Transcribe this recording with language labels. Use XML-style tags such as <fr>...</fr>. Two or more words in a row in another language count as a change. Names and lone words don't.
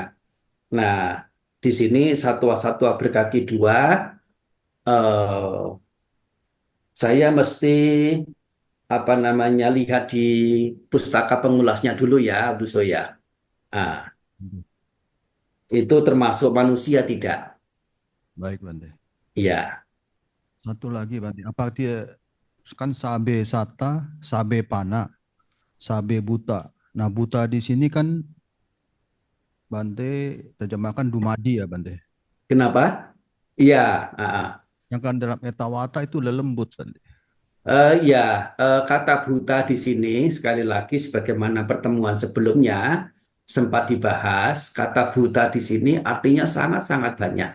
<id>Nah, di sini satwa-satwa berkaki dua, eh, saya mesti apa namanya lihat di pustaka pengulasnya dulu ya, Bu Soya. Ah, itu termasuk manusia tidak? Baik Bante. Iya. Satu lagi Bante, apa dia kan</id> <pi>sabe sata, sabe pana, sabe buta.</pi> <id>Nah buta di sini kan Bante terjemahkan dumadi ya Bante. Kenapa? Iya. ah. Sedangkan dalam etawata itu lelembut Bante. Ya, kata buta di sini sekali lagi sebagaimana pertemuan sebelumnya sempat dibahas, kata buta di sini artinya sangat-sangat banyak.</id>